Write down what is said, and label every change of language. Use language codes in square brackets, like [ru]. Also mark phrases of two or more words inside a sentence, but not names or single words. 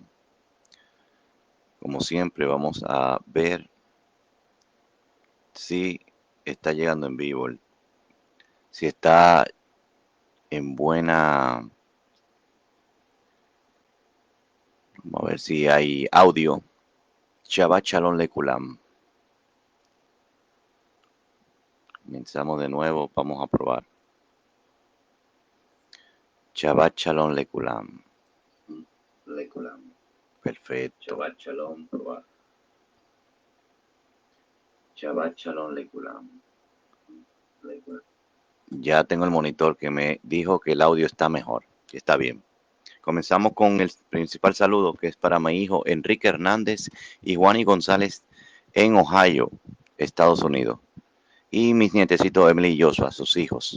[es] Como siempre, vamos a ver si está llegando en vivo, si está en buena. Vamos a ver si hay audio. [he] שבת שלום לכולם. [es] Comenzamos de nuevo, vamos a probar. [he] שבת שלום לכולם. [es] Lekulam. Perfecto. [he] שבת שלום, probar. שבת שלום לכולם. [es] Ya tengo el monitor que me dijo que el audio está mejor, que está bien. Comenzamos con el principal saludo, que es para mi hijo Enrique Hernández y Juani González en Ohio, Estados Unidos. Y mis nietecitos Emily y Joshua, sus hijos.